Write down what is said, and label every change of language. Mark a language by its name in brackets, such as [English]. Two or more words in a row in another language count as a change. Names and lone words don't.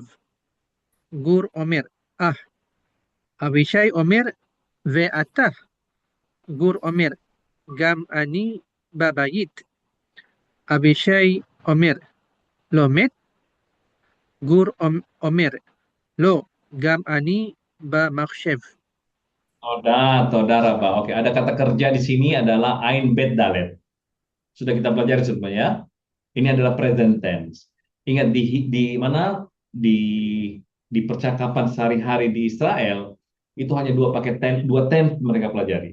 [Hebrew] גור אומר, אבישי אומר, ואתה? גור אומר, גם אני בבית. אבישי אומר, לומד? גור אומר, לא, גם אני במחשב. [Indonesian] Saudara, Pak. Oke, ada kata kerja di sini adalah [Hebrew] עין בית דלת. [Indonesian] Sudah kita pelajari sebenarnya. Ini adalah [English] present tense. [Indonesian] Ingat di mana di percakapan sehari-hari di Israel itu hanya dua tense mereka pelajari.